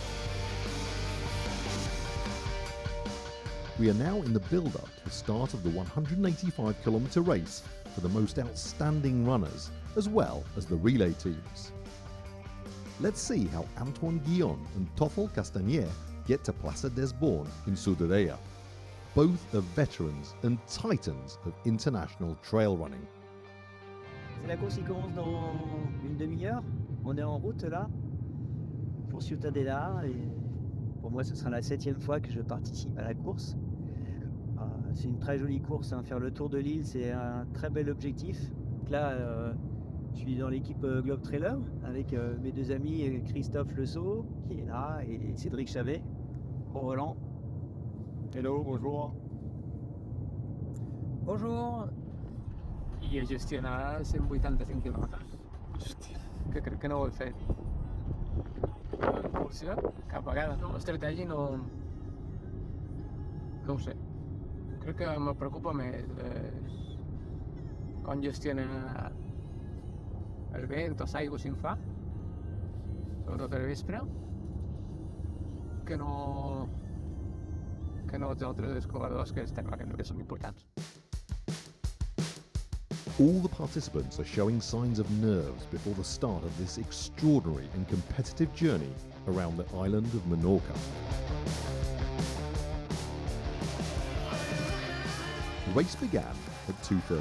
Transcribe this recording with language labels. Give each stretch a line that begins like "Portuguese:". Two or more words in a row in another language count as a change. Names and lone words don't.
English: We are now in the build-up to the start of the 185-kilometre race for the most outstanding runners, as well as the relay teams. Let's see how Antoine Guillon and Toffel Castanier get to Plaça d'Esborn in Ciutadella. Both are veterans and titans of international trail running.
French: La course qui commence dans une demi-heure. On est en route là pour Ciutadella et Pour moi, ce sera la 7e fois que je participe à la course. C'est une très jolie course, hein. Faire le tour de l'île, c'est un très bel objectif. Donc là, je suis dans l'équipe Globe Trailer avec mes deux amis Christophe Lesault, qui est là, et Cédric Chavet, au volant. Hello, bonjour. Bonjour.
Catalan: I gestionar 185 quilòmetres. Hòstia, que crec que no ho he fet. En cursa, cap vegada. L'estratègia no ho sé. Crec que me preocupa més com gestionar el vent o l'aigua si en fa, sobretot al vespre, que no els altres escaladors, que estem clar que són importants.
English: All the participants are showing signs of nerves before the start of this extraordinary and competitive journey around the island of Menorca. The race began at 2:30.